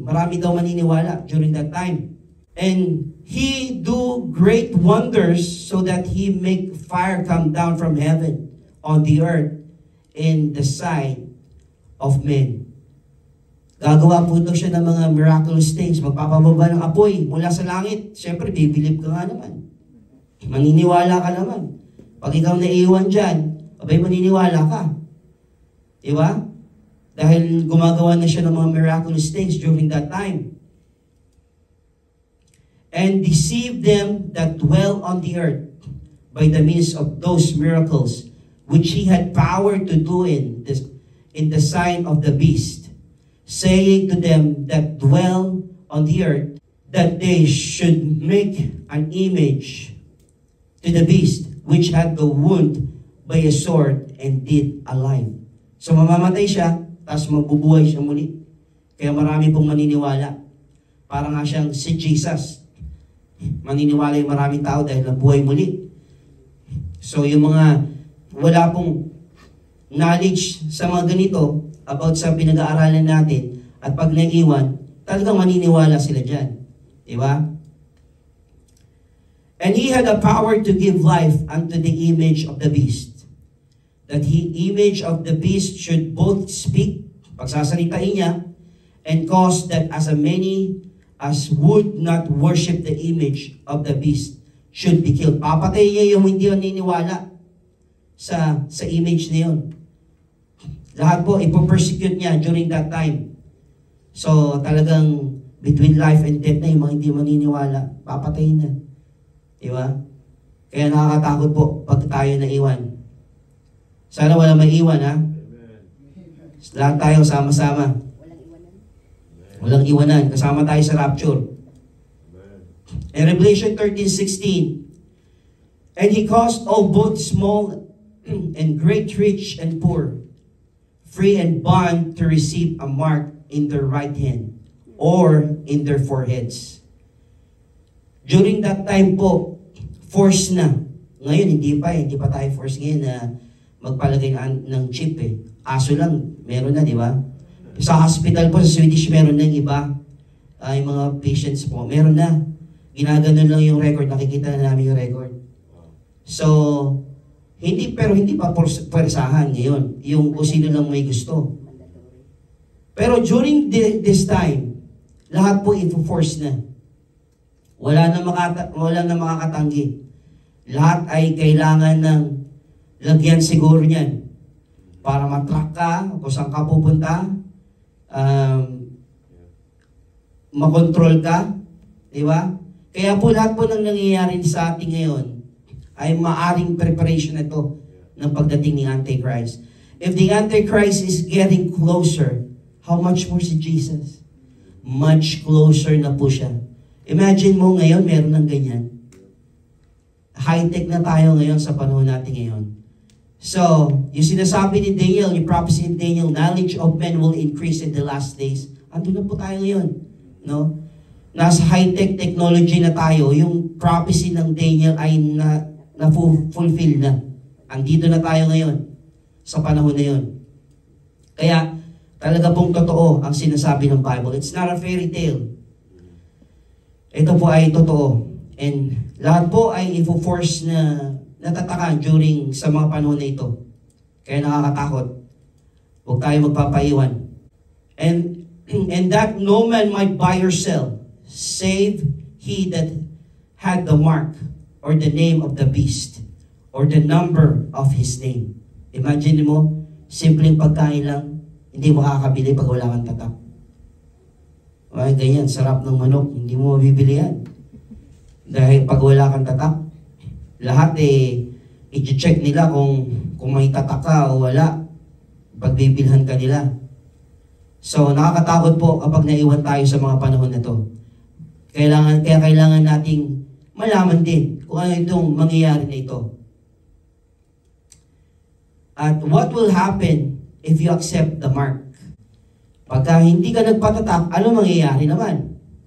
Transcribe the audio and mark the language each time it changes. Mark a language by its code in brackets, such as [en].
[tl] Marami daw maniniwala [en] during that time. And he do great wonders so that he make fire come down from heaven on the earth in the sight of men. [tl] Gagawa po daw siya ng mga miraculous things. Magpapababa ng apoy mula sa langit. Siyempre, bibilib ka nga naman. Maniniwala ka naman. Pag ikaw naiiwan dyan, abay maniniwala ka. Diba? Dahil gumagawa na siya ng mga miraculous things during that time. [en] And deceive them that dwell on the earth by the means of those miracles which he had power to do in the sign of the beast, saying to them that dwell on the earth, that they should make an image to the beast, which had the wound by a sword and did alive. [tl] So mamamatay siya, tapos magbubuhay siya muli. Kaya marami pong maniniwala. Para nga siyang si Jesus. Maniniwala yung maraming tao dahil nabuhay muli. So yung mga wala pong knowledge sa mga ganito about sa pinag-aaralan natin at pag naiiwan, talagang maniniwala sila dyan. Diba? [en] And he had a power to give life unto the image of the beast. That the image of the beast should both speak, [tl] pagsasalitain niya, [en] and cause that as many as would not worship the image of the beast should be killed. [tl] Papatay niya yung hindi naniniwala sa image na yun. Lahat po, ipo-persecute niya during that time. So, talagang [en] between life and death [tl] na yung mga hindi maniniwala, papatayin na. Diba? Kaya nakakatakot po pag tayo naiwan. Sana wala maiwan, ha? Lahat tayo sama-sama. Walang iwanan. Kasama tayo sa rapture. In Revelation 13:16, and he caused all both small and great, rich and poor, free and bond, to receive a mark in their right hand or in their foreheads. During that time po, force na. Ngayon, hindi pa tayo force ngayon na magpalagay ng chip eh. Aso lang, meron na, di ba? Sa hospital po, sa Swedish, meron na yung iba. Yung mga patients po, meron na. Ginaganon lang yung record, nakikita na namin yung record. So, hindi pa pwersahan ngayon. Yung kung sino lang may gusto. Pero during this time, lahat po i-force na. Wala na makakatanggi. Lahat ay kailangan ng lagyan siguro niyan para matrack ka kung saan ka pupunta, makontrol ka, di ba? Kaya po lahat po ng nangyayari sa atin ngayon ay maaring preparation na ito ng pagdating ni Antichrist. [en] If the Antichrist is getting closer, how much more si Jesus? [tl] Much closer na po siya. Imagine mo ngayon, meron ng ganyan. High-tech na tayo ngayon sa panahon natin ngayon. So, yung sinasabi ni Daniel, yung prophecy ni Daniel, [en] knowledge of men will increase in the last days. [tl] Andun na po tayo ngayon. No? Nasa high-tech technology na tayo, yung prophecy ng Daniel ay na-fulfill na. Andito na tayo ngayon sa panahon na yun. Kaya, talaga pong totoo ang sinasabi ng Bible. [en] It's not a fairy tale. [tl] Ito po ay totoo. And lahat po ay i-force na natatakan during sa mga panahon na ito. Kaya nakakatakot. Huwag tayo magpapaiwan. [en] And that no man might buy or sell, save he that had the mark, or the name of the beast, or the number of his name. [tl] Imagine mo, simpleng pagkain lang, hindi mo makakabili pag wala kang tatak. Ay, ganyan, sarap ng manok, hindi mo mabibili yan. Dahil pag wala kang tatak, lahat i-check nila kung may tatak ka o wala. Pagbibilhan ka nila. So, nakakatakot po kapag naiwan tayo sa mga panahon na to. Kaya kailangan nating malaman din kung ano itong mangyayari na ito. [en] At what will happen if you accept the mark? [tl] Pagka hindi ka nagpatatak, ano mangyayari naman?